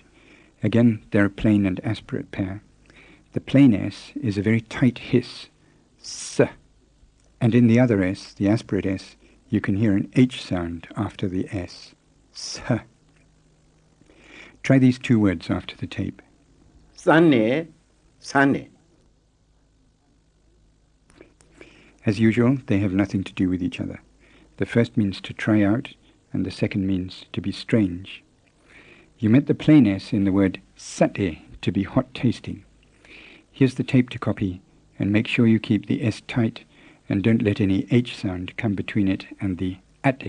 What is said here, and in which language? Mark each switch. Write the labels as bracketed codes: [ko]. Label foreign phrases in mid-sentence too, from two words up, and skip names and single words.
[en] Again, they're a plain and aspirate pair. The plain S is a very tight hiss, s, and in the other S, the aspirate S, you can hear an H sound after the S, s. Try these two words after the tape. [my] စမ်းနဲ့ဆန်းတယ် [en] As usual, they have nothing to do with each other. The first means to try out, and the second means to be strange. You met the plain S in the word sate, to be hot-tasting. Here's the tape to copy, and make sure you keep the S tight, and don't let any H sound come between it and the ate.